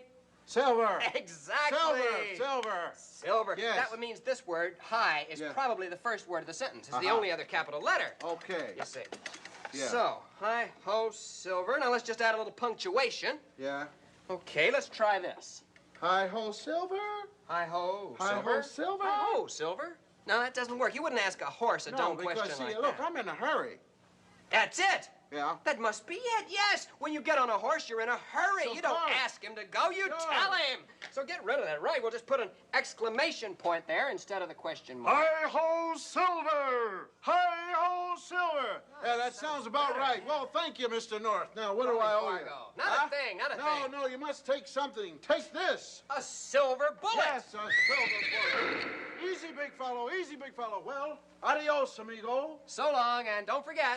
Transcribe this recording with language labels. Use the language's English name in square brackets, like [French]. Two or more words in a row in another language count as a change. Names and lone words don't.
[English] Silver. Exactly. Silver. Silver. Yes. That means this word, high, is Yeah. probably the first word of the sentence. It's the Uh-huh. only other capital letter. Okay. You see. Yeah. So, hi, ho, silver. Now let's just add a little punctuation. Yeah. Okay, let's try this. Hi ho, silver. Hi ho, Hi silver. ho, silver. Hi ho, silver. No, that doesn't work. You wouldn't ask a horse a dumb question because, see, like look, that. I'm in a hurry. That's it. Yeah. That must be it, yes. When you get on a horse, you're in a hurry. So you don't far. ask him to go, you Sure. tell him. So get rid of that, right? We'll just put an exclamation point there instead of the question mark. Hi ho, silver. Hi ho, silver. Yeah, that sounds about right. Well, thank you, Mr. North. Now, what do I owe you? Fargo. Not a thing, not a thing. No, you must take something. Take this. A silver bullet. Yes, a silver bullet. Easy, big fellow. Easy, big fellow. [Spanish] Well, adios, amigo. [English] So long, and don't forget.